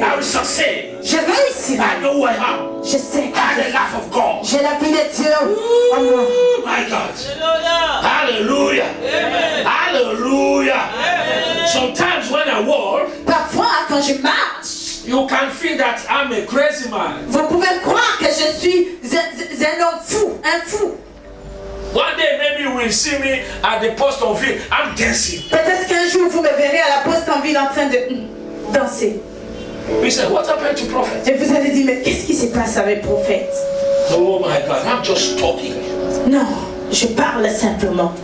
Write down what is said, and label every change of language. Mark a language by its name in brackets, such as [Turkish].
[English] I will succeed. [French] Je réussirai. [English] I know who I am. [French] Je sais. [English] I have the life of God. [French] J'ai la vie de Dieu en moi. [English] Oh my God. Hallelujah. Hallelujah. Sometimes when I walk, [French] Parfois, quand je marche, [English] you can feel that I'm a crazy man. [French] vous pouvez croire que je suis un homme fou, un fou. [English] One day maybe you will see me at the post of it. I'm dancing. [French] Peut-être qu'un jour, vous me verrez à la poste en ville en train de danser. [English] We say, what happened to prophet? [French] Et vous allez dire, mais qu'est-ce qui se passe avec le prophète? [English] Oh my God, I'm just talking. [French] Non, je parle simplement.